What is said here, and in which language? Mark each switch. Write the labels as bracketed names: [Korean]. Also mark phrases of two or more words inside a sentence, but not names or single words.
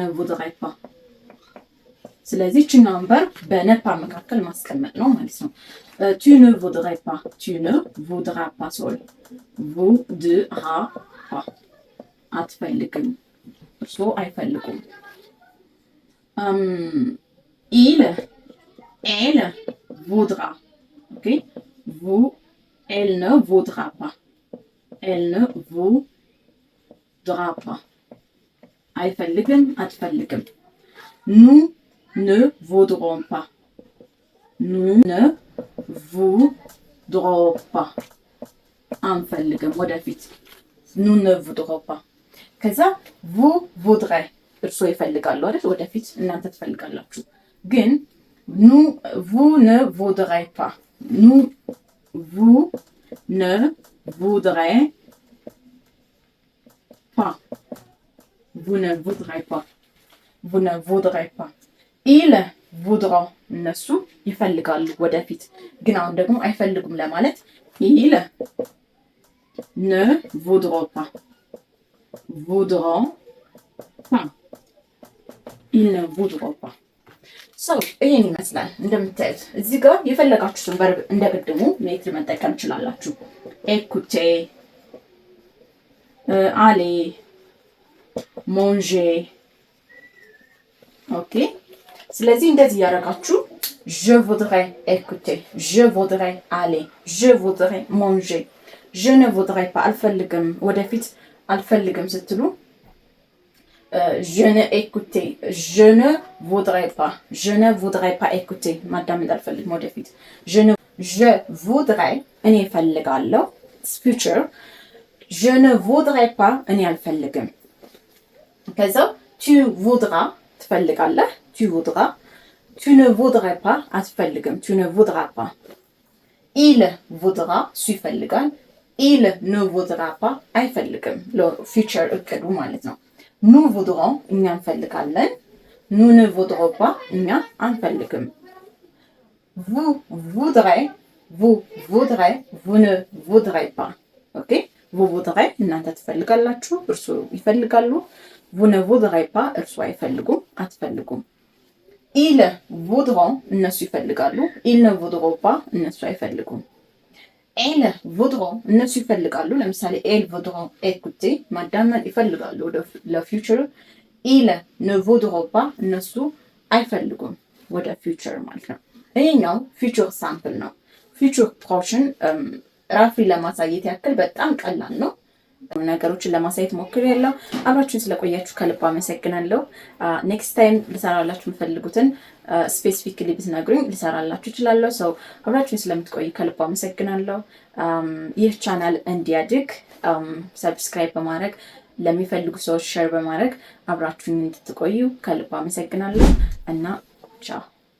[Amharic] ስለዚህ ቺ ነምበር በነፓ መካከል ማስቀመጥ ነው ማለት ነው [French] tu ne voudrais pas. Tu ne voudras pas sol. voudra pas. [Amharic] አትፈልግም እርሶ አይፈልጉም። [French] il elle voudra. [Amharic] OK? [French] vous elle ne voudra pas. elle ne voudra pas. [Amharic] አይፈልግም አትፈልግም። [French] nous ne voudrons pas. nous ne voudrons pas. [Amharic] አንፈልግም ወደፊት [French] nous ne voudrons pas። [Amharic] ከዛ [French] vous voudrez [Amharic] እርሶ ይፈልጋሉ አይደል? ወደፊት እናንተ ትፈልጋላችሁ። ግን [French] vous ne voudrez pas. vous ne voudrez pas. vous ne voudrez pas. vous ne voudrez pas. ils voudront [Amharic] እነሱ ይፈልጋሉ ወደፊት። ግን አሁን ደግሞ አይፈልጉም ለማለት [French] ils ne voudront pas. voudront pas. ils ne voudront pas. [Amharic] ሰው ይሄን ይመስላል እንደምታዩት። እዚህ ጋር የፈለጋችሁትን ቨርብ እንደቀድሙ ሜትር መጠቀም ትችላላችሁ። ኤኩቴ፣ [French] aller, manger። [Amharic] ኦኬ። ስለዚህ እንደዚህ ያደረጋችሁ [French] je voudrais écouter, je voudrais aller, je voudrais manger, je ne voudrais pas [Amharic] አልፈልግም ወደፊት አልፈልግም ስትሉ [French] je ne écouter, je ne voudrais pas, je ne voudrais pas écouter [Amharic] ማዳመጥ አልፈልግም [French] ወደፊት je voudrais [Amharic] እኔ እፈልጋለሁ [French] future je ne voudrais pas [Amharic] እኔ አልፈልግም። ከዛ [French] tu voudras ትፈልጋለህ tu voudras tu ne voudrais pas አትፈልግም tu ne voudras pas il voudra [Amharic] እሱ ይፈልጋል [French] il ne voudra pas አይፈልግም future [Amharic] እቅዱ ማለት ነው። [French] nous voudrons [Amharic] እኛ እንፈልጋለን [French] nous ne voudrons pas [Amharic] እኛ አንፈልግም። [French] vous voudrez vous voudrez vous ne voudrez pas ኦኬ vous voudrez [Amharic] እናንተ ትፈልጋላችሁ እርሱ ይፈልጋሉ [French] vous ne voudrez pas [Amharic] እርሱ አይፈልጉም አትፈልጉም። [French] ils voudront [Amharic] እነሱ ይፈልጋሉ [French] ils ne voudront pas [Amharic] እነሱ አይፈልጉም። [French] elles voudront [Amharic] እነሱ ይፈልጋሉ ለምሳሌ [French] elles voudront écouter [Amharic] ማዳመጥ ይፈልጋሉ ወደ future [French] ils ne voudront pas [Amharic] እነሱ አይፈልጉም ወደ future ማለት ነው። ይሄኛው [English] future sample [Amharic] ነው። [English] future portion [Amharic] ራፍሊ ለማሳየት ያክል በጣም ቀላል ነው። ነገሮችን ለማሳየት ሞክሬያለሁ። አብራችሁን ስለቆያችሁ ከልብ አመሰግናለሁ። ኔክስት ታይም ልሰራላችሁ የምፈልጉትን ስፔሲፊክሊ ብትነግሩኝ ልሰራላችሁ እችላለሁ። ሰው አብራችሁን ስለምትቆዩ ከልብ አመሰግናለሁ። ይህ ቻናል እንዲያድግ ሰብስክራይብ በማድረግ ለሚፈልጉ ሰዎች ሼር በማድረግ አብራችሁን እንድትቆዩ ከልብ አመሰግናለሁ እና ቻው።